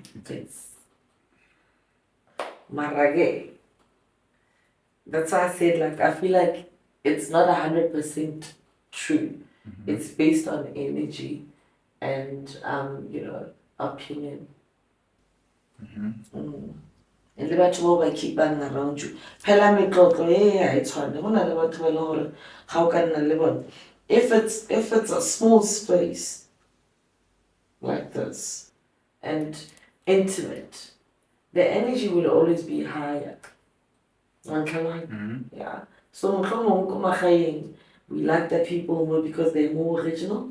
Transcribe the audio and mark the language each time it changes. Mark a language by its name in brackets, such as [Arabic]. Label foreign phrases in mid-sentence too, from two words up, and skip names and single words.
[English] It's a round. It's marage. That's why I said, like, I feel like it's not 100% true. It's based on energy and, opinion. [Southern Sotho] And le batho bao ba keepang [English] around you. [Southern Sotho] Phela metlotlo ha e tshwane. Ho na le batho ba e leng hore ha o ka nna le bona. [English] If it's a small space like this and intimate, the energy will always be higher. Yeah. So we like that people more because they're more original.